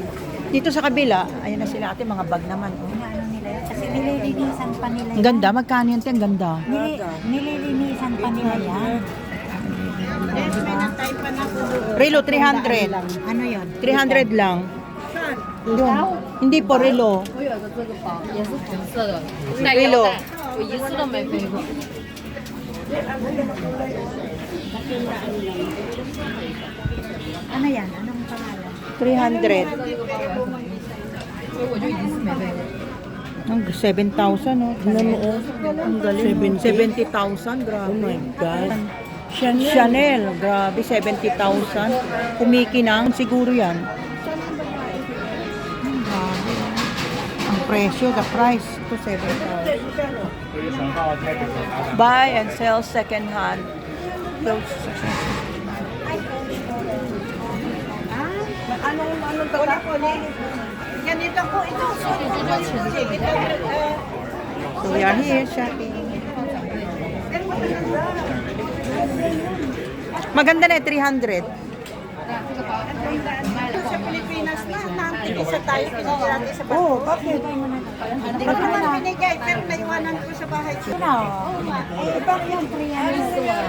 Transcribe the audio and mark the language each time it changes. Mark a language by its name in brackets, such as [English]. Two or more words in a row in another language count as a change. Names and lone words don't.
[Filipino] Dito sa kabila, ayan na sila ate, mga bag naman. Oh. Ano nila yun? Kasi nililinisan pa nila Ang ganda, magkano yan? Te? Ang ganda. Nililinisan pa nila yan. Yes, may nantay pa na po doon. Relo, 300. Ano yun? 300 lang. Yun. Hindi po, relo. [Chinese] 我有个这个包，也是纯色的，带 [Filipino] Relo. [Chinese] 腰带，我一次都没背过。 [Filipino] Ano yan? Anong pangalan? 300. [Chinese] 所以我就一次没背过。 [Filipino] Ang 7,000, no? Ang galing. 70,000, grabe. [English] Oh my God. [Filipino] Chanel, grabe, 70,000. Kumikinang, siguro yan. Grabe. Ang presyo, [English] the price, to 7,000. Buy and sell second hand. Clothes. [Filipino] Anong tawag? Ganito po ito. [English] So we are here shopping. [Filipino] Maganda na 300. Sa Pilipinas na, nangtigisa tayo, pinigyan natin sa bahay. Oh, bakit? Hindi ko naman pinigay, pero naiwanan ko sa bahay. Eh, bakit yung 300?